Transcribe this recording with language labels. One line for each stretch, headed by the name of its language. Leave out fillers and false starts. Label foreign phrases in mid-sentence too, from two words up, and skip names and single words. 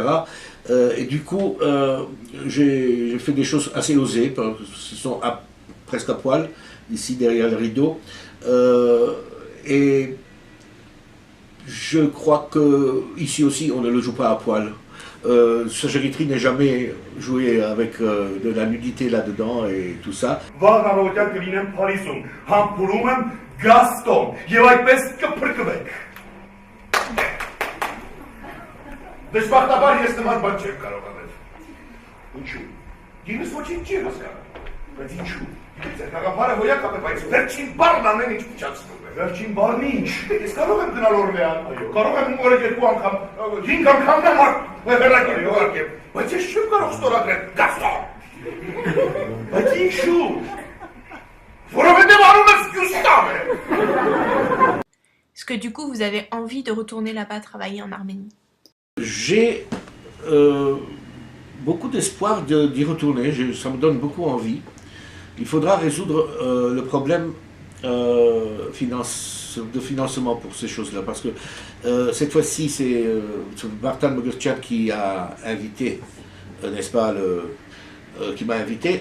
French: Et du coup, j'ai fait des choses assez osées, parce qu'ils sont presque à poil, ici derrière le rideau. Et je crois que ici aussi, on ne le joue pas à poil. Sacha Guitry n'est jamais joué avec de la nudité là-dedans et tout ça.
Armenian: Դժբախտաբար ես նման բան չեմ կարող անել։ Ինչու՞։ Գինս ոչինչ չի հասկանում։ Բայց ինչու՞։ Ձեր գաղափարը հոյակ է, բայց վերջին բառն ամեն ինչ փչացնում է։ Վերջին բառն ինչ։ Ես կարող եմ գնալ Օրլեան, կարող եմ օրը 2 անգամ, 5 անգամ նամակ վերակել ուղարկեմ, բայց ես չեմ կարող ստորագրել Գաստոն։ Բայց ինչու՞։ Որովհետև անունս Գյուստավ է։
French: Est-ce que du coup vous avez envie de retourner là-bas travailler en Arménie? J'ai beaucoup d'espoir d'y retourner, ça me donne beaucoup envie. Il faudra résoudre le problème financier de financement pour ces choses-là, parce que cette fois-ci, c'est Vartan Mogurtchan qui a invité, n'est-ce pas, qui m'a invité.